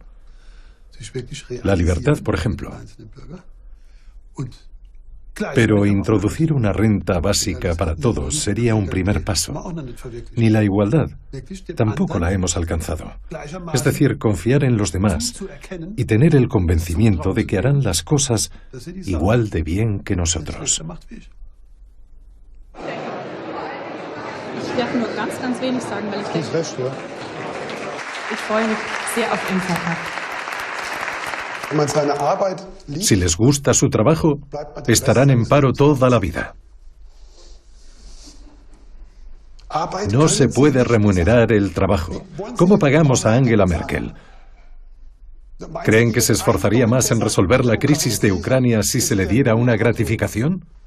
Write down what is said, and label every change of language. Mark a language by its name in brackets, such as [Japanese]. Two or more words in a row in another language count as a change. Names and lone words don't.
[Spanish] La libertad, por ejemplo. Pero introducir una renta básica para todos sería un primer paso. Ni la igualdad, tampoco la hemos alcanzado. Es decir, confiar en los demás y tener el convencimiento de que harán las cosas igual de bien que nosotros. [German] Ich darf nur ganz wenig sagen, weil ich denke, ich freue mich sehr auf Infotag. [Spanish] Si les gusta su trabajo, estarán en paro toda la vida. No se puede remunerar el trabajo. ¿Cómo pagamos a Angela Merkel? ¿Creen que se esforzaría más en resolver la crisis de Ucrania si se le diera una gratificación?